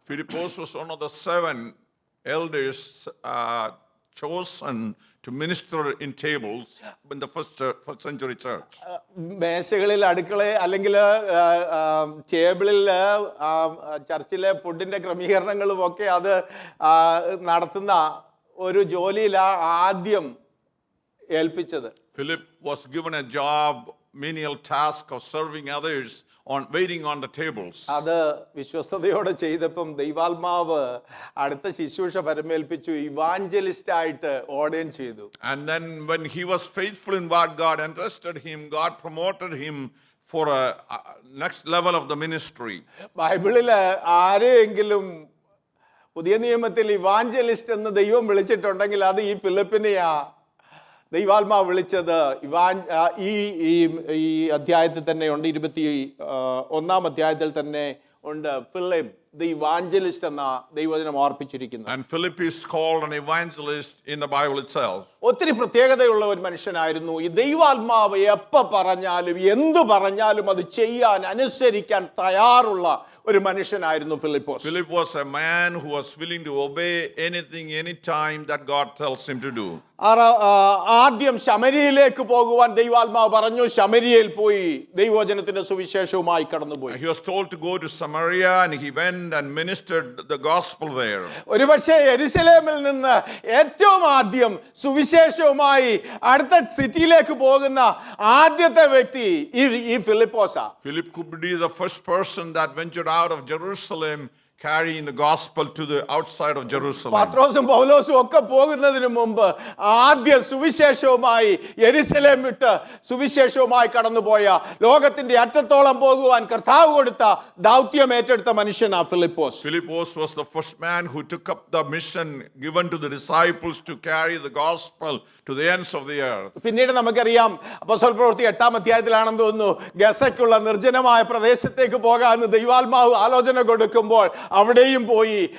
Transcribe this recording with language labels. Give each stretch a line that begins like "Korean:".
English: Philippos was one of the 7 elders chosen to minister in tables in the first century church.
Malayalam: മേശകളിൽ, അടുക്കള അല്ലെങ്കിൽ ടേബിളിൽ ചർച്ചിലെ ഫുഡിന്റെ ക്രമീകരണങ്ങളും ഒക്കെ അത് നടത്തുന്ന ഒരു ജോലിയിലാണ് ആദ്യം ഏൽപ്പിച്ചത്.
English: Philip was given a job, menial task of serving others, waiting on the tables.
Malayalam: അത് വിശ്വസ്തയോടെ ചെയ്തപ്പം ദൈവാത്മാവ് അടുത്ത ശുശ്രൂഷ പരമേൽപ്പിച്ചു, ഇവാഞ്ചലിസ്റ്റ് ആയിട്ട് ഓർഡൈൻ ചെയ്തു.
English: And then when he was faithful in what God entrusted him, God promoted him for a next level of the ministry.
Malayalam: ബൈബിളിൽ ആരെയെങ്കിലും പുതിയ നിയമത്തിൽ ഇവാഞ്ചലിസ്റ്റ് എന്ന് ദൈവം വിളിച്ചിട്ടുണ്ടെങ്കിൽ അത് ഈ ഫിലിപ്പിനെയാ ദൈവാത്മാവ് വിളിച്ചത്. ഈ അധ്യായത്തിൽ തന്നെ ഉണ്ട്, 21-ാം അധ്യായത്തിൽ തന്നെ ഉണ്ട്
English: Philip the evangelist
Malayalam: എന്ന ദൈവവചനം ഓർപ്പിച്ചിരിക്കുന്നത്.
English: And Philip is called an evangelist in the Bible itself.
Malayalam: ഒത്തിരി പ്രത്യേകതയുള്ള ഒരു മനുഷ്യനായിരുന്നു. ഈ ദൈവാത്മാവ് എപ്പോൾ പറഞ്ഞാലും എന്തു പറഞ്ഞാലും അത് ചെയ്യാൻ, അനുസരിക്കാൻ തയ്യാറുള്ള ഒരു മനുഷ്യനായിരുന്നു Philipose.
English: Philip was a man who was willing to obey anything, anytime that God tells him to do.
Malayalam: ആദ്യം ശമരിയയിലേക്ക് പോകുവാൻ ദൈവാത്മാവ് പറഞ്ഞു. ശമരിയയിൽ പോയി ദൈവവചനത്തിന്റെ സുവിശേഷവുമായി കടന്നുപോയി.
English: He was told to go to Samaria and he went and ministered the gospel there.
Malayalam: ഒരുപക്ഷെ യെരുശലേമിൽ നിന്ന് ഏറ്റവും ആദ്യം സുവിശേഷവുമായി അടുത്ത സിറ്റിയിലേക്ക് പോകുന്ന ആദ്യത്തെ വ്യക്തി ഈ ഫിലിപ്പോസാ.
English: Philip could be the first person that ventured out of Jerusalem carrying the gospel to the outside of Jerusalem.
Malayalam: പത്രോസും പൗലോസും ഒക്കെ പോകുന്നതിന് മുമ്പ് ആദ്യം സുവിശേഷവുമായി യെരുശലേം വിട്ട് സുവിശേഷവുമായി കടന്നുപോയ, ലോകത്തിന്റെ അറ്റത്തോളം പോകുവാൻ കർത്താവ് കൊടുത്ത ദൗത്യം ഏറ്റെടുത്ത മനുഷ്യനാ Philipose.
English: Philippos was the first man who took up the mission given to the disciples to carry the gospel to the ends of the earth.
Malayalam: പിന്നീട് നമുക്കറിയാം, അപ്പോസ്തല പ്രവൃത്തി 8-ാം അധ്യായത്തിലാണെന്ന് തോന്നുന്നു, ഗസയ്ക്കുള്ള നിർജ്ജനമായ പ്രദേശത്തേക്ക് പോകാമെന്ന് ദൈവാത്മാവ് ആലോചന കൊടുക്കുമ്പോൾ അവിടെയും പോയി.